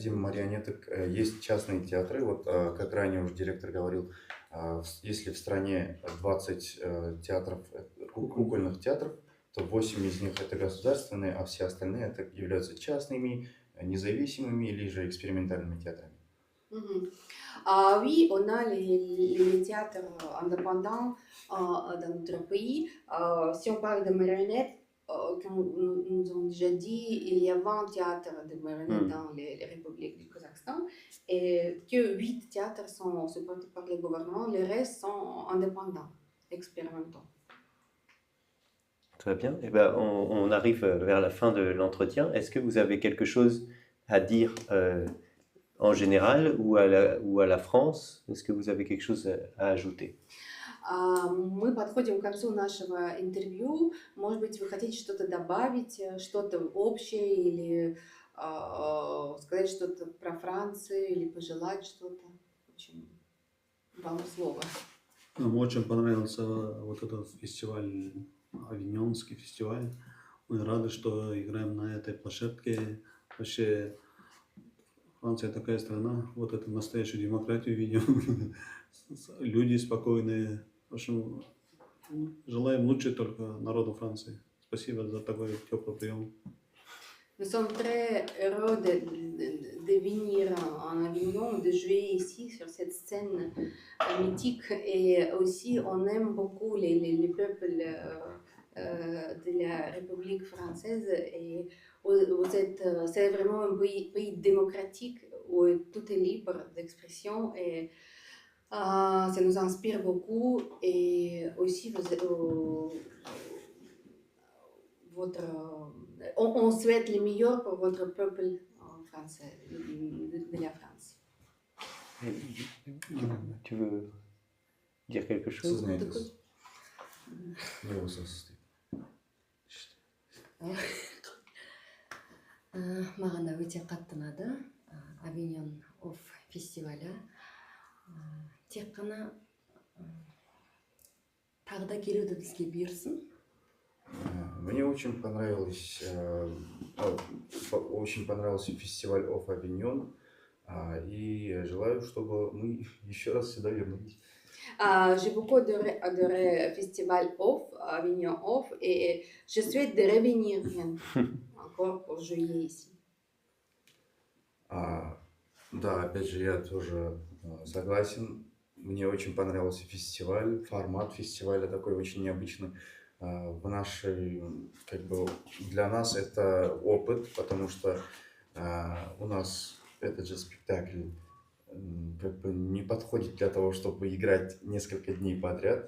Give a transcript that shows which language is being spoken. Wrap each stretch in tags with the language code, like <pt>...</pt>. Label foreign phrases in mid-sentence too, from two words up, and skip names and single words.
<ru>Среди марионеток есть частные театры. Вот, как ранее уже директор говорил, если в стране 20 театров, кукольных театров, то 8 из них это государственные, а все остальные это являются частными, nезависимыми или же экспериментальными театрами.</ru> <fr>Oui, on a les théâtres indépendants dans notre pays. Si on parle de marionnettes, comme nous avons déjà dit, il y a 20 théâtres de marionnettes dans les républiques du Kazakhstan et que 8 théâtres sont supportés par le gouvernement, les restes sont indépendants, expérimentaux. Très bien. Eh ben, on arrive vers la fin de l'entretien. Est-ce que vous avez quelque chose à dire en général ou à la France? Est-ce que vous avez quelque chose à ajouter?</fr> <ru>Мы подходим к концу нашего интервью. Может быть, вы хотите что-то добавить, что-то общее, или сказать что-то про Францию, или пожелать что-то? В общем, вам слово. Нам очень понравился вот этот фестиваль, Авиньонский фестиваль. Мы рады, что играем на этой площадке. Вообще, Франция такая страна, вот это настоящую демократию видим. Люди спокойные. В общем, желаем лучше только народу Франции. Спасибо за такой теплый прием.</ru> <fr>Nous sommes très heureux de venir en Avignon, de jouer ici sur cette scène mythique, et aussi on aime beaucoup les peuples de la République française, et c'est vraiment un pays démocratique où tout est libre d'expression, et ça nous inspire beaucoup, et aussi on souhaite le meilleur pour votre peuple français, de la France. Tu veux dire quelque chose?</fr> <ru>Сознайтесь. Не высоцкий.</ru> <kk>Маған да өте қатты ұнады Avignon Off фестивалі. Тек қана тағы да келуді бізге бұйырсын.</kk> <ru>Мне очень понравился фестиваль Off Avignon, и желаю, чтобы мы еще раз сюда вернулись.</ru> <fr>J'ai beaucoup adoré le festival Off, Avignon Off, et je souhaite de revenir encore pour jouer ici.</fr> <ru>Да, опять же, я тоже согласен. Мне очень понравился фестиваль, формат фестиваля такой очень необычный. В нашей, для нас это опыт, потому что у нас этот же спектакль не подходит для того, чтобы играть несколько дней подряд.</ru>